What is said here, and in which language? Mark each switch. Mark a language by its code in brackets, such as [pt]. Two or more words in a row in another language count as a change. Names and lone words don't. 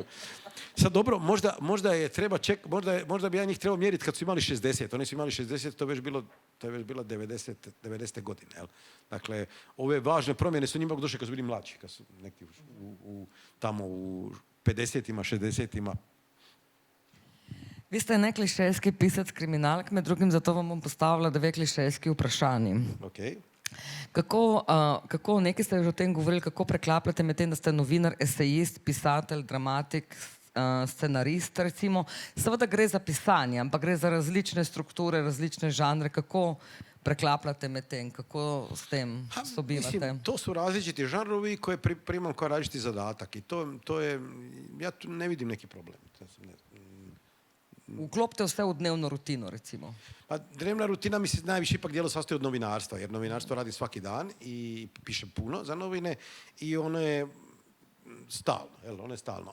[hr] Sad dobro, možda je treba možda bi ja njih trebao mjeriti kad su imali 60. Oni su imali 60, to je već bilo 90. godine. Jel? Dakle, ove važne promjene su njima došle kad su bili mlađi, kad su neki tamo u 50-ima, 60-ima. [sl] Vi ste neklišejski pisec kriminalk, med drugim zato vam bom postavila 2 klišejski vprašanji. Okay. Kako, nekaj ste že o tem govorili, kako preklapljate med tem, da ste novinar, esejist, pisatelj, dramatik, scenarist, recimo. Seveda gre za pisanje, ampak gre za različne strukture, različne žanre. Kako preklapljate med tem? Kako s tem sobivate? [hr] Mislim, to su različiti žanrovi koje primam kao različiti zadatak i to je, ja tu ne vidim neki problem. [sl] Uklopite vse v dnevno rutino, recimo. [hr] Pa dnevna rutina mi se najviše ipak dijelo sastoji od novinarstva, jer novinarstvo radim svaki dan i pišem puno za novine i ono je stalno, ono je stalno.